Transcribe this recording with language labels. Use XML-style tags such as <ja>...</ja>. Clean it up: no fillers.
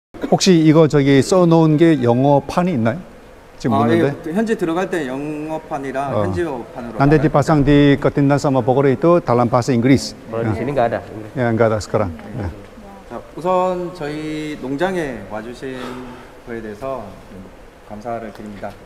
<ko>혹시 이거 저기 써놓은 게 영어판이 있나요? 지금 보는데. 예, 현재 들어갈 때 영어판이랑 현지어판으로.</ko> <id>Nanti dipasang di ketindan sama pokoknya itu dalam bahasa Inggris. Kalau di sini nggak ada. Ya, enggak ada sekarang. Ya.</id> <ko>자, 우선 저희 농장에 와주신 거에 대해서 감사를 드립니다.</ko>